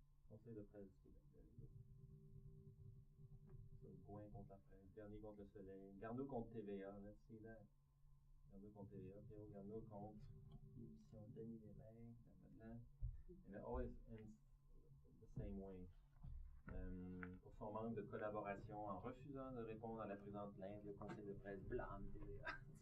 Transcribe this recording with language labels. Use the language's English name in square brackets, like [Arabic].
[French] Conseil de presse du Québec. Gouin contre la presse, Garnier contre le soleil, Garneau contre TVA, [English] let's see that. [French] Garneau contre TVA, Pierrot Garneau contre l'émission Denis Lévesque, blablabla. [English] And it always ends the same way. [French] Pour son manque de collaboration, en refusant de répondre à la présente plainte, le conseil de presse blâme TVA.